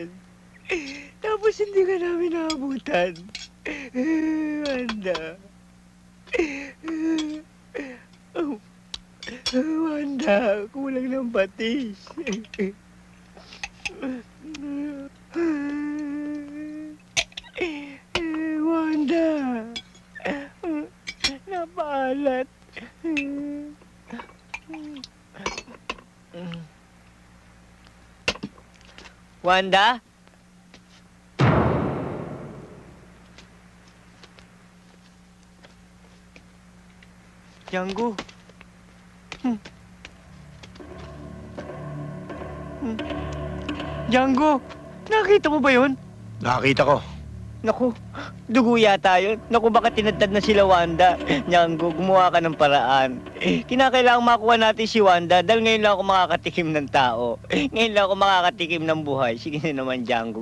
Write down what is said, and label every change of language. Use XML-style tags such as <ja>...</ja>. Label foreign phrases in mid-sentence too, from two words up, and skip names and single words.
<tl>Tapos hindi ka namin naabutan. Wanda. Wanda, kulang ng patis. Wanda. Napaalat. Wanda? Django. Django, nakita mo ba yun? Nakakita ko. Naku, dugo yata yun. Naku, baka tinadtad na sila Wanda. Django, gumawa ka ng paraan. Kinakailangan makuha natin si Wanda dahil ngayon lang ako makakatikim ng tao. Ngayon lang ako makakatikim ng buhay. Sige na naman, Django.</tl>